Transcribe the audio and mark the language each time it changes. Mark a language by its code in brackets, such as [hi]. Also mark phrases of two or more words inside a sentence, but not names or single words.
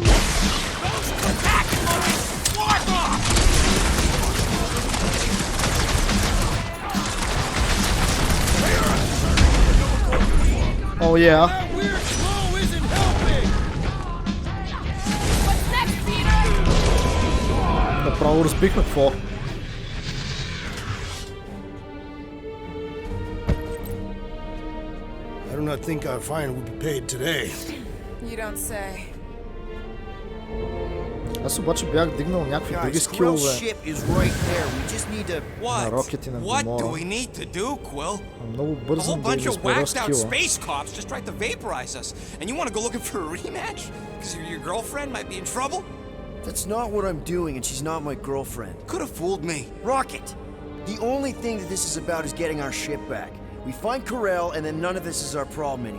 [en] Those attacking movies! Flark off! Oh yeah. That weird flow isn't helping! What's next, Peter? [bg] Направо разбихме какво. [en] I do not think our fine will be paid today. You don't say. [bg] Аз обаче бях дигнал някакви други [en] Guys, Krell's [bg] скилове [en] ship is right there. We just need to... [bg] на Рокет и на Гамора. [en] need to do, Quill? [bg] Много [en] A whole [bg] бързам да [en] bunch [bg] им [en] of [bg] изпада [en] whacked out [bg] скила. [en] space cops just tried to vaporize us. And you want to go looking for a rematch? Because your girlfriend might be in trouble? That's not what I'm doing, and she's not my girlfriend. Could have fooled me. Rocket! The only thing that this is about is getting our ship back. We find Corel, and then none of this is our problem anymore.